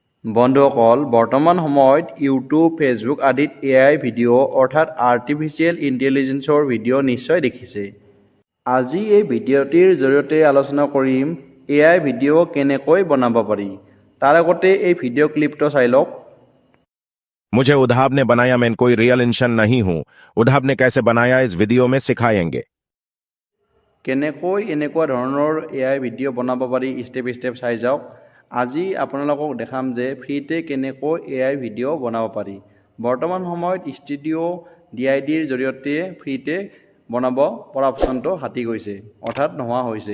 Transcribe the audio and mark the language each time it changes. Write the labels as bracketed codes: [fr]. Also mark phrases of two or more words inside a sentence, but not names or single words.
[as] বন্ধুসকল, বৰ্তমান সময়ত ইউটিউব, ফেচবুক আদিত AI ভিডিঅ' অৰ্থাৎ [en] artificial intelligence [as] ভিডিঅ' নিশ্চয় দেখিছে। আজি এই ভিডিঅ'টিৰ জৰিয়তে আলোচনা কৰিম AI ভিডিঅ' কেনেকৈ বনাব পাৰি। তাৰ আগতে এই ভিডিঅ' ক্লিপটো চাই লওক। [hi] मुझे उद्धाव ने बनाया, मैं कोई रियल इंसान नहीं हूं। उद्धाव ने कैसे बनाया इस वीडियो में सिखाएंगे। [as] কেনেকৈ এনেকুৱা ধৰণৰ AI ভিডিঅ' বনাব পাৰি ষ্টেপ ষ্টেপ চাই যাওক। আজি আপোনালোকক দেখাম যে ফ্ৰীতে কেনেকৈ AI ভিডিঅ' বনাব পাৰি। বৰ্তমান সময়ত ষ্টুডিঅ' DIDৰ জৰিয়তে ফ্ৰীতে বনাব পৰা অপশ্যনটো হাতি গৈছে, অৰ্থাৎ নোহোৱা হৈছে।